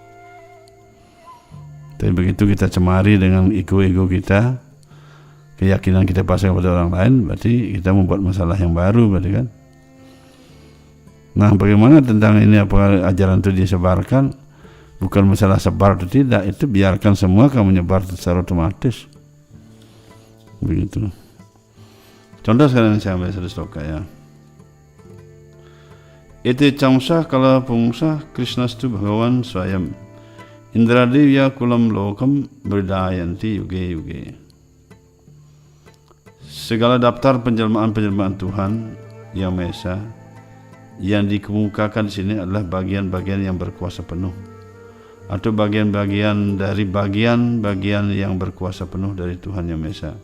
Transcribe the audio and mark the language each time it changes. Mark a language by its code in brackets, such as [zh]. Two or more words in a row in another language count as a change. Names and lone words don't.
[id] Tapi begitu kita cemari dengan ego-ego kita, keyakinan kita pasang pada orang lain, berarti kita membuat masalah yang baru, berarti kan. Nah, bagaimana tentang ini, apakah ajaran itu disebarkan? Bukan masalah sebar atau tidak, itu biarkan semua akan menyebar secara otomatis. Begitu. Contoh sekarang saya ambil satu sloka ya. [sa] Iti camsah kala pungsah Krishnastu Bhagawan Swayam Indradivya kulam lokam berdayanti yuge yuge. [id] Segala daftar penjelmaan-penjelmaan Tuhan Yang Maha Esa yang dikemukakan di sini adalah bagian-bagian yang berkuasa penuh, atau bagian-bagian dari bagian-bagian yang berkuasa penuh dari Tuhan Yang Maha Esa.